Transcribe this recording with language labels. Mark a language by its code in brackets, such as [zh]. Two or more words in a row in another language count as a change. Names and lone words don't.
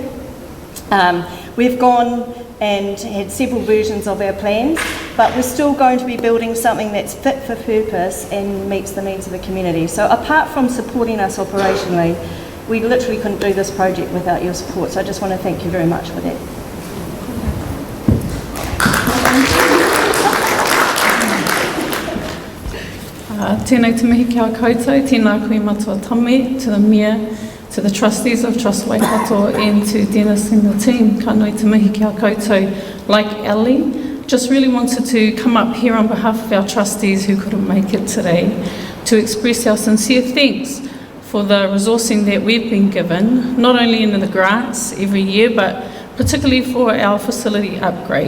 [en] We've gone and had several versions of our plans, but we're still going to be building something that's fit for purpose and meets the needs of the community. So apart from supporting us operationally, we literally couldn't do this project without your support, so I just want to thank you very much for that. [mi] Tēnei te mihi kia koutou, tēnā koe matua tame, [en] to the Mayor, to the trustees of Trust Waikato, and to Dennis and the team. [mi] Ka nui te mihi kia koutou. [en] Like Ellie, just really wanted to come up here on behalf of our trustees who couldn't make it today to express our sincere thanks for the resourcing that we've been given, not only in the grants every year, but particularly for our facility upgrade.